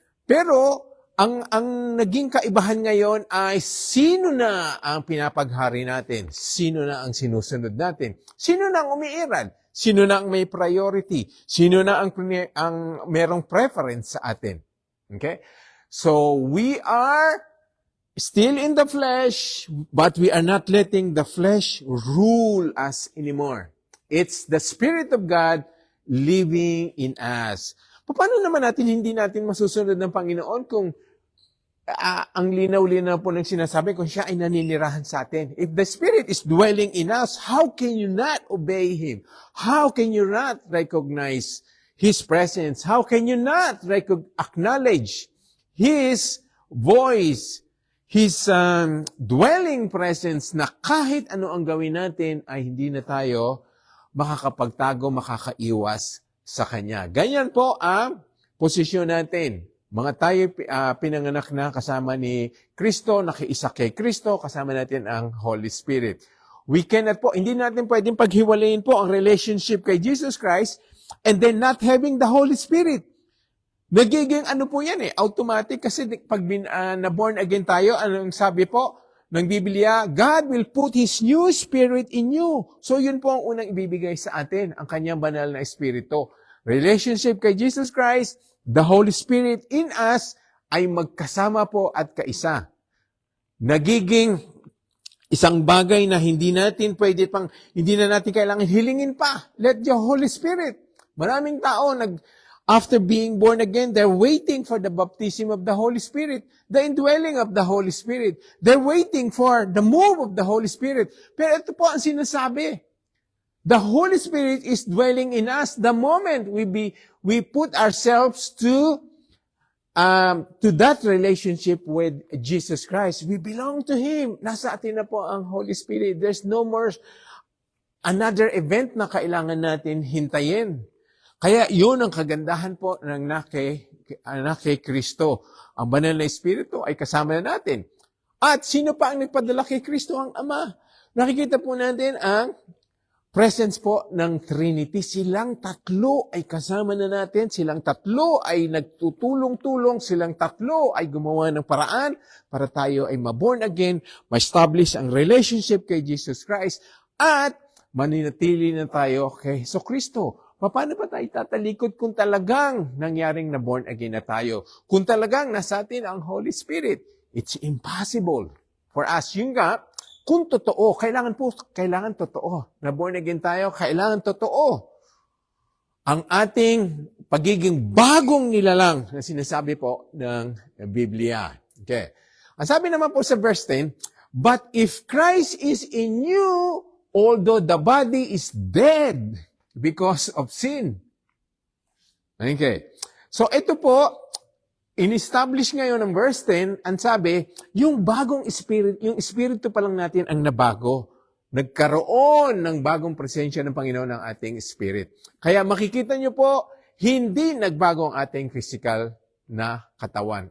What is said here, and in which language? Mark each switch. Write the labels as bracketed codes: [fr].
[tl] Pero, ang naging kaibahan ngayon ay sino na ang pinapaghari natin? Sino na ang sinusunod natin? Sino na ang umiiral? Sino na ang may priority? Sino na ang merong preference sa atin? [en] Okay? So, we are still in the flesh, but we are not letting the flesh rule us anymore. It's the Spirit of God living in us. [tl] Paano naman hindi natin masusunod ng Panginoon kung ang linaw-linaw po ng sinasabi kung siya ay naninirahan sa atin? [en] If the Spirit is dwelling in us, how can you not obey Him? How can you not recognize His presence? How can you not acknowledge His voice, His dwelling presence [tl] na kahit ano ang gawin natin ay hindi na tayo makakapagtago, makakaiwas sa Kanya. Ganyan po ang posisyon natin. Mga tayo pinanganak na kasama ni Kristo, nakiisa kay Kristo, kasama natin ang Holy Spirit. [en] We cannot po, [tl] hindi natin pwedeng paghiwalayin po ang [en] relationship kay Jesus Christ and then not having the Holy Spirit. [tl] Nagiging ano po yan automatic kasi pag na-born again tayo, anong sabi po ng Biblia? [en] God will put His new Spirit in you. [tl] So yun po ang unang ibibigay sa atin, ang Kanyang banal na Espiritu. Relationship kay Jesus Christ, the Holy Spirit in us ay magkasama po at kaisa. Nagiging isang bagay na hindi na natin kailangan hilingin pa. [en] Let the Holy Spirit. [tl] Maraming tao [en] after being born again, they're waiting for the baptism of the Holy Spirit, the indwelling of the Holy Spirit. They're waiting for the move of the Holy Spirit. [tl] Pero ito po ang sinasabi. [en] The Holy Spirit is dwelling in us the moment we put ourselves to that relationship with Jesus Christ. We belong to Him. [tl] Nasa atin na po ang Holy Spirit. [en] There's no more another event [tl] na kailangan natin hintayin. Kaya yun ang kagandahan po ng anak kay Kristo. Ang banal na Espiritu ay kasama na natin. At sino pa ang nagpadala kay Kristo? Ang Ama. Nakikita po natin ang presence po ng Trinity. Silang tatlo ay kasama na natin. Silang tatlo ay nagtutulong-tulong. Silang tatlo ay gumawa ng paraan para tayo ay ma-born again, ma-establish ang relationship kay Jesus Christ, at maninatili na tayo kay Kristo. Paano pa tayo tatalikod kung talagang nangyaring na-born again na tayo? Kung talagang nasa atin ang Holy Spirit, [en] it's impossible for us. [tl] Yung nga, kung totoo, kailangan totoo. Na-born again tayo, kailangan totoo. Ang ating pagiging bagong nilalang na sinasabi po ng Biblia. [en] Okay. [tl] Ang sabi naman po sa verse 10, [en] but if Christ is in you, although the body is dead because of sin. Okay. [tl] So ito po, in-establish ngayon ng verse 10, ang sabi, yung bagong spirit, yung espiritu pa lang natin ang nabago. Nagkaroon ng bagong presensya ng Panginoon ng ating spirit. Kaya makikita nyo po, hindi nagbago ang ating physical na katawan.